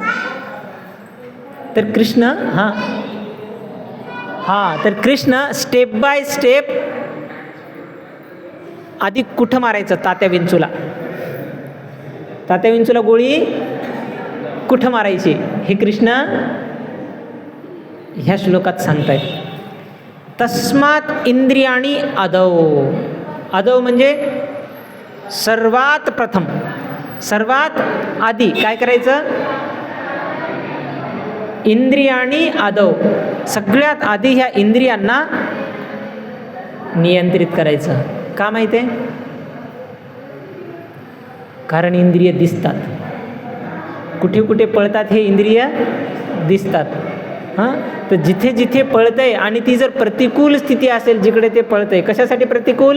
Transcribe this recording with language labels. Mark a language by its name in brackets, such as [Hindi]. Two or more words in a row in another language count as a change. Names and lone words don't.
[Marathi] तर कृष्ण तर कृष्ण [English] step by step [Marathi] आधी कुठं मारायचं? तात्या विंचूला. तात्या विंचूला गोळी कुठं मारायची हे कृष्ण ह्या श्लोकात सांगतायत. [Sanskrit] तस्मात इंद्रियाणी आदौ. [Marathi] आदौ म्हणजे सर्वात प्रथम, सर्वात आधी काय करायचं? [Sanskrit] इंद्रियाणी आदौ. [Marathi] सगळ्यात आधी ह्या इंद्रियांना नियंत्रित करायचं. का माहिती आहे? कारण इंद्रिय दिसतात. कुठे कुठे पळतात हे इंद्रिय दिसतात. तर जिथे जिथे पळतंय आणि ती जर प्रतिकूल स्थिती असेल जिकडे ते पळतंय, कशासाठी प्रतिकूल?